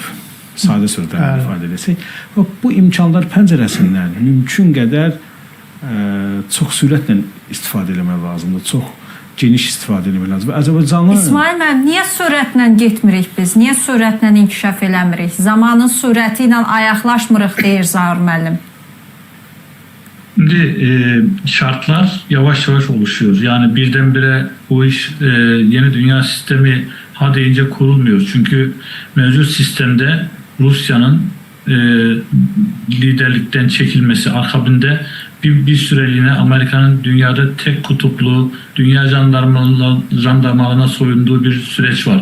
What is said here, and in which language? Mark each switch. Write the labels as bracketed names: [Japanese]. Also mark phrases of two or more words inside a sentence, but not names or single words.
[Azerbaijani] Sadə sözlərlə ifadə etsək. Bu imkanlar pəncərəsindən mümkün qədər çox sürətlə istifadə etmək lazımdır. Çox geniş istifadə etmək lazımdır. Azərbaycanlı İsmail müəllim, niyə sürətlə getmirik biz? Niyə sürətlə inkişaf eləmirik? Zamanın sürəti ilə ayaqlaşmırıq deyir Zaur müəllim. [Turkish] Şimdi şartlar yavaş yavaş oluşuyor. Yani birdenbire bu iş yeni dünya sistemi ha deyince kurulmuyor. Çünkü mevcut sistemde Rusya'nın liderlikten çekilmesi akabinde bir süreliğine Amerika'nın dünyada tek kutuplu, dünya jandarmalarına soyunduğu bir süreç var.